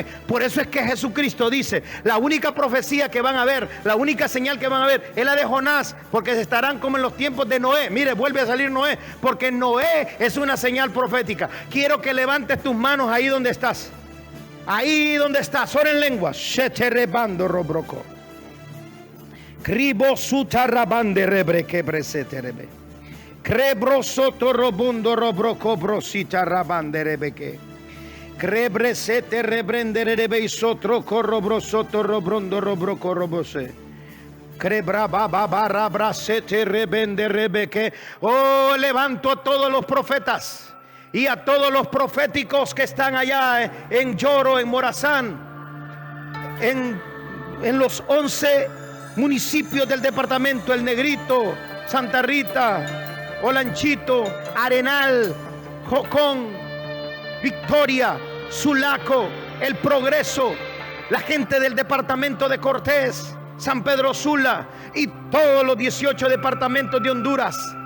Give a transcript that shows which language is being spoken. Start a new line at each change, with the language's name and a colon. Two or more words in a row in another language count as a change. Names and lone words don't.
Spanish: Por eso es que Jesucristo dice, la única profecía que van a ver, la única señal que van a ver es la de Jonás, porque se estarán como en los tiempos de Noé. Mire, vuelve a salir Noé, porque Noé es una señal profética. Quiero que levantes tus manos ahí donde estás. Ahí donde estás, ora en lengua. Sheterebando robroco. Cribo sutarabande rebreke preseterebe. Crebrosoto robundo robroco brosita rabande rebeke. Crebresete rebrenderebe isotro corrobrosoto robrondo robroco robose. Crebra baba brasete rebende rebeke. Oh, levanto a todos los profetas y a todos los proféticos que están allá en Lloro, en Morazán, en los 11 municipios del departamento: El Negrito, Santa Rita, Olanchito, Arenal, Jocón, Victoria, Sulaco, El Progreso, la gente del departamento de Cortés, San Pedro Sula y todos los 18 departamentos de Honduras.